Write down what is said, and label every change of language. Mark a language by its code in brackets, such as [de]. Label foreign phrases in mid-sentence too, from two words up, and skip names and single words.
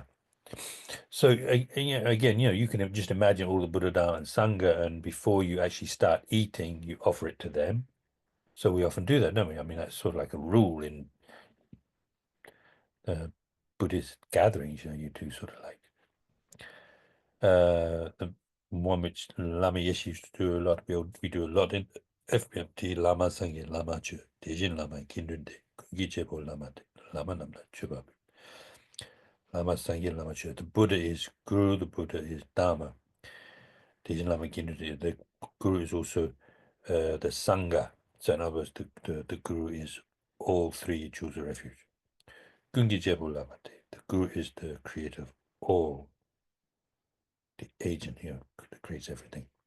[en] So again, you can just imagine all the Buddha, Dharma, and Sangha, and before you actually start eating, you offer it to them. So we often do that, don't we? I mean, that's sort of like a rule in Buddhist gatherings. You do sort of like the one which Lama Yeshe used to do a lot. We do a lot in FBMT, [bo] Lama Sangye, Lama Chu, [en] Dejin Lama, Kindrinde, Gichebo Lama, Lama Namda, Chubab, Lama Sangye, Lama Chu. The Buddha is Guru, the Buddha is Dharma. [bo] Dejin Lama, Kindrinde, [en] the Guru is also the Sangha. So in other words, the Guru is all 3 jewels of refuge. [bo] Gungi Jebu Lamate, [en] the Guru is the creator of all, the agent here that creates everything.